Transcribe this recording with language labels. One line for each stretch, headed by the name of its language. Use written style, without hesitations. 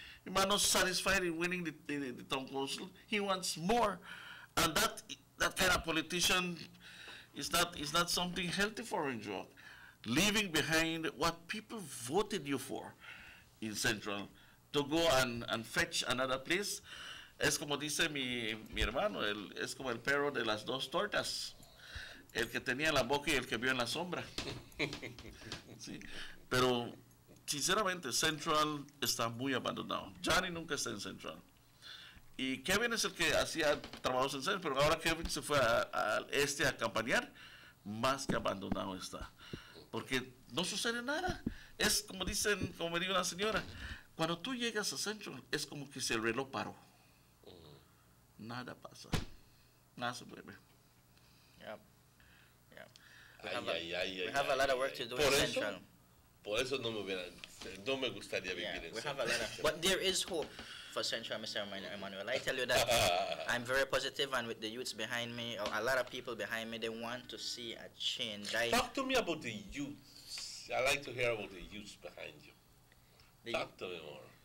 English: He might not satisfied in winning the town council. He wants more. And that kind of politician is not something healthy for Orange Walk. Leaving behind what people voted you for in Central to go and fetch another place.
Spanish: Es como dice mi hermano, es como el perro de las dos tortas. El que tenía la boca y el que vio en la sombra. ¿Sí? Pero, sinceramente, Central está muy abandonado. Johnny nunca está en Central. Y Kevin es el que hacía trabajos en Central, pero ahora Kevin se fue al este a acompañar, más que abandonado está. Porque no sucede nada. Es como dicen, como me dijo la señora, cuando tú llegas a Central, es como que si el reloj paró. Nada pasa. Nada se mueve.
English: We have a lot of work to do in Central.
Spanish: Por eso no me gustaría vivir en Central.
English: But there is hope for Central, Mr. Emmanuel. I tell you that I'm very positive, and with the youths behind me, a lot of people behind me, they want to see a change. Talk to me about the youths. I like to hear about the youths behind you. Talk to me more.